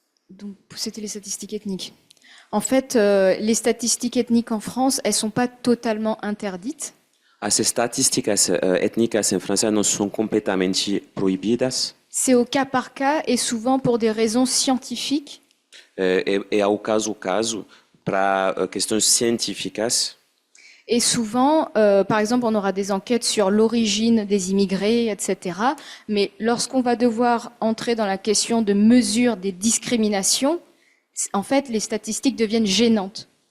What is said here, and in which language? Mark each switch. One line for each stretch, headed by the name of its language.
French: Donc, c'était les statistiques ethniques. En fait, les statistiques ethniques en France, elles sont pas totalement interdites.
Portuguese: As estatísticas étnicas em França não são completamente proibidas.
French: C'est au cas par cas et souvent pour des raisons scientifiques.
Portuguese: É ao caso para questões científicas.
French: Et souvent, par exemple, on aura des enquêtes sur l'origine des immigrés, etc. Mais lorsqu'on va devoir entrer dans la question de mesure des discriminations, en fait, les statistiques deviennent gênantes.